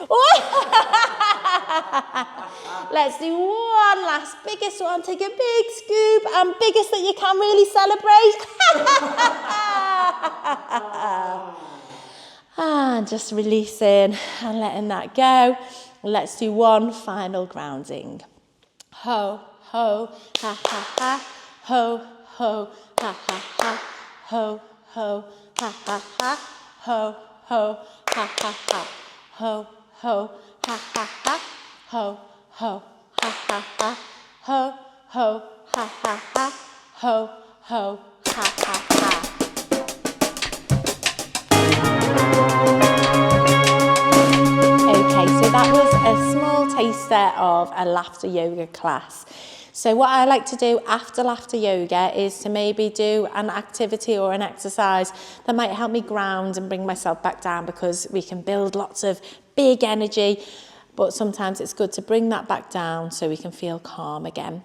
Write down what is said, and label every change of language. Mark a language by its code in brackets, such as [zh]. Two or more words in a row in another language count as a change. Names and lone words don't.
[en] Let's do one last, biggest one. Take a big scoop and biggest that you can really celebrate. And just releasing and letting that go. Let's do one final grounding. Ho, ho, ha, ha, ha. Ho, ho, ha, ha, ha. Ho, ho, ha, ha, ha. Ho, ho, ha, ha, ha. Ho, ho, ha, ha, ha. Ho, ho, ha, ha, ha. Ho, ho, ha, ha, ha. Ho, ho, ha, ha, ha. Okay, so that was a small taster of a laughter yoga class. So what I like to do after laughter yoga is to maybe do an activity or an exercise that might help me ground and bring myself back down, because we can build lots of big energy, but sometimes it's good to bring that back down so we can feel calm again.